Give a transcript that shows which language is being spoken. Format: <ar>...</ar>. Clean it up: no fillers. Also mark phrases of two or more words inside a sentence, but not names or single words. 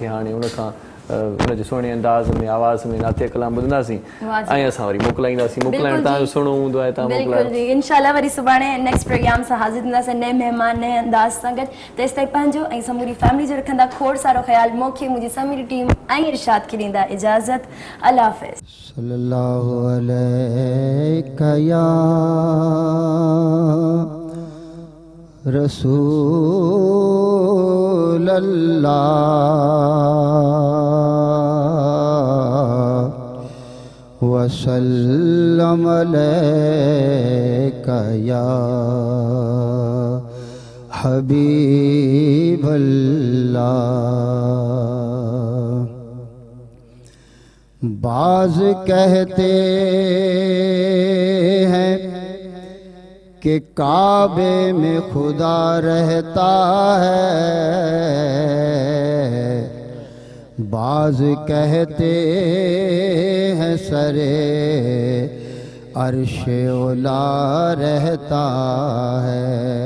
<sd>हाणे उनखां उनजे सुहिणे अंदाज़ में आवाज़ में नातिया कलाम ॿुधंदासीं ऐं असां वरी मोकिलाईंदासीं। मोकिलाइण तव्हांजो सुहिणो हूंदो आहे, तव्हां मोकिलायो। जी इंशाल्लाह वरी सुभाणे</sd> <en>next program</en> <sd>सां हाज़िर थींदासीं, नए महिमान नए अंदाज़ सां गॾु। तेसि ताईं पंहिंजो ऐं समूरी फैमिली जो रखंदा खोड़ सारो ख़्यालु। मूंखे मुंहिंजी समूरी टीम ऐं इरशाद खे ॾींदा इजाज़त। अल्लाह हाफ़िज़।</sd> <ar>صلى الله عليك يا رسول الله وسلم عليك يا حبيب الله.</ar> <ur>بعض کہتے ہیں کہ کعبے میں خدا رہتا ہے، بعض کہتے ہیں سرِ عرشِ علیٰ رہتا ہے.</ur>